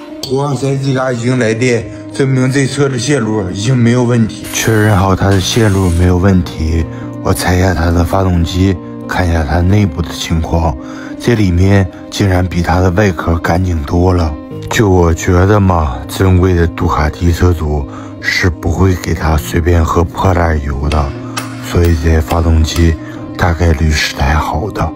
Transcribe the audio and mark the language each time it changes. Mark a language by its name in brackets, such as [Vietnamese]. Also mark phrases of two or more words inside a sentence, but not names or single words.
[Chinese] 活塞這嘎已經來電，證明這車的線路已經沒有問題。確認好它的線路沒有問題，我拆下它的發動機，看一下它內部的情況。這裡面竟然比它的外殼乾淨多了。就我覺得嘛，正規的杜卡迪車主是不會給它隨便喝破爛油的，所以這發動機大概率是台好的。